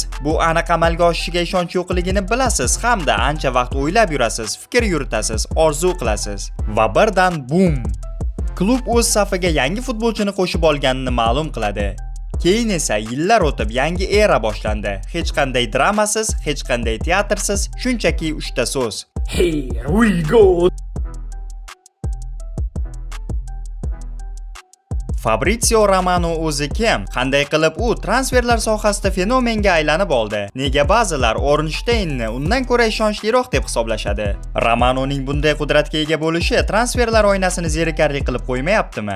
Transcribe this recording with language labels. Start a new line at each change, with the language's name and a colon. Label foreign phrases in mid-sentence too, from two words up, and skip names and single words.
Uzbek: Bu aniq amalga oshishiga ishonch yo'qligini bilasiz hamda ancha vaqt o'ylab yurasiz, fikr yuritasiz, orzu qilasiz. Va birdan bum! Klub o'z safiga yangi futbolchini qo'shib olganini ma'lum qiladi. Keyin esa yillar o'tib yangi era boshlandi. Hech qanday dramasiz, hech qanday teatrsiz, shunchaki 3 ta so'z.
English: Here we go.
Uzbek: Fabrizio Romano o'zi kim? Qanday qilib u transferlar sohasida fenomenga aylanib oldi? Nega ba'zilar Ornsteinni undan ko'ra ishonchliroq deb hisoblashadi? Romanoning bunday qudratga ega bo'lishi transferlar oynasini zerikarli qilib qo'ymayaptimi?